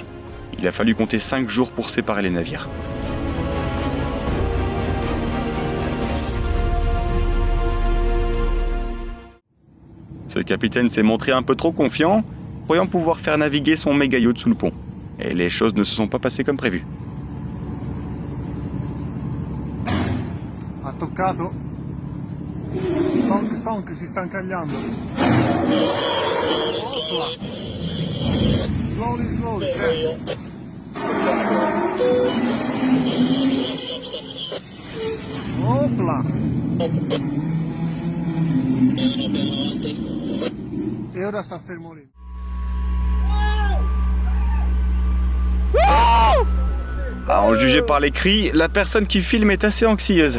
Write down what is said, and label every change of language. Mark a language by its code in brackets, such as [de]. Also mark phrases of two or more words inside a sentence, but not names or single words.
[fr] Il a fallu compter 5 jours pour séparer les navires. Ce capitaine s'est montré un peu trop confiant, croyant pouvoir faire naviguer son méga yacht sous le pont. Et les choses ne se sont pas passées comme prévu. [it] Ha toccato. Stonk si sta incagliando. Opla. Slowly, Opla. E ora sta fermo lì. [fr] À en juger par les cris, la personne qui filme est assez anxieuse.